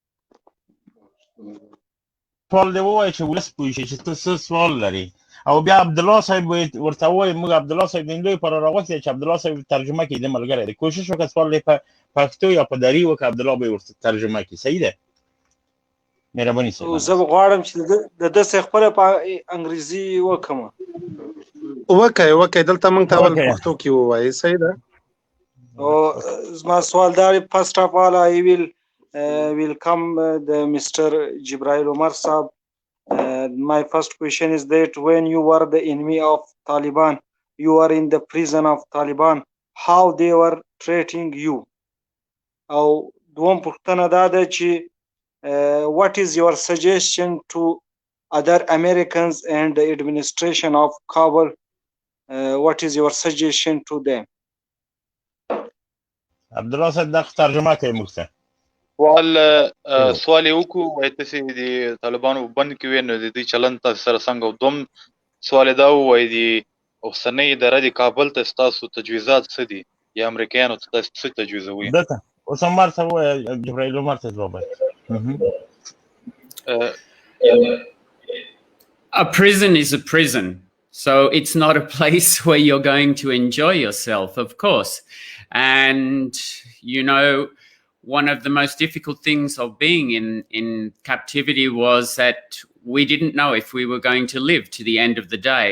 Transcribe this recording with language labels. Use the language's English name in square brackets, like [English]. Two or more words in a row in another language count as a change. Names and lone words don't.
[Pashto] سوال دې ووایه چې ولس پوه شي چې ته څه سوال لري او بیا عبدالله صاحب ورته ووایي موږ عبدالله صاحب د هندوی پر راغوښتی چې عبدالله صاحب ترجمه کړي د ملګری دی کوشش وکړه سوال دې په پښتو یا په دري وکړه عبدالله به یې ورته ترجمه کړي صحیح ده مهرباني صاحب زه غواړم چې د ده څخه خپله په انګریزي وکړم وکړئ دلته موږ ته اول پښتو کې ووایي صحیح ده زما سوال دا دی [English] first of all I will welcome the Mr. Jibril Umar Saab. My first question is that when you were the enemy of Taliban, you were in the prison of Taliban, how they were treating you? [Pashto] او دوم پوښتنه دا ده چې [English] what is your suggestion to other Americans and the administration of Kabul? What is your suggestion to them? [Pashto] عبدالله صاحب دا ترجمه کوي موږ ته سوال یې وکړو وایي تاسې د طالبانو په بند کې وې نو د دوی چلند تاسو سره څنګه او دوم سوال یې دا ووایي د اوسنۍ اداره د کابل ته ستاسو تجویزات څه دي یا امریکایانو ته تاسو څه تجویزوي دته اوس عمر ته ووایه جبرائیل عمر ته ځواب [English] A prison is a prison. So it's not a place where you're going to enjoy yourself, of course. And, you know, one of the most difficult things of being in captivity was that we didn't know if we were going to live to the end of the day.